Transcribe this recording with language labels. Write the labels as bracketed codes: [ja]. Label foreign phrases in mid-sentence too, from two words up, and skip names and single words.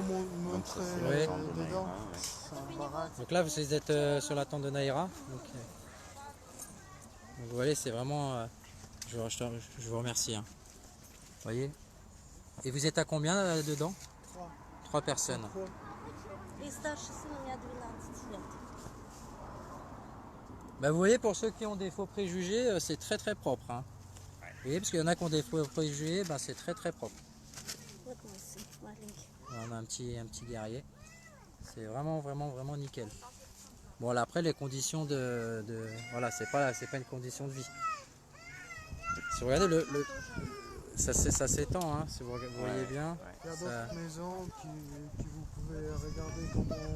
[fr] Donc ça, montrer c'est la chambre de dedans. Naïra, ouais. C'est un baraque. Donc là vous êtes sur la tente de Naïra. Donc vous voyez c'est vraiment... je vous remercie. Hein. Vous voyez. Et vous êtes à combien dedans? 3 personnes. [ru] И старший сын у меня 12 лет. [fr] Bah, vous voyez, pour ceux qui ont des faux préjugés, c'est très très propre. Hein. Vous voyez, parce qu'il y en a qui ont des faux préjugés, bah, c'est très très propre. [ru] Вот мой сын маленький. [fr] On a un petit guerrier. C'est vraiment vraiment vraiment nickel. Bon là après les conditions voilà, c'est pas une condition de vie. Si vous regardez ça s'étend, hein, si vous voyez bien. Il y a Ça- d'autres maisons qui vous pouvez regarder comment.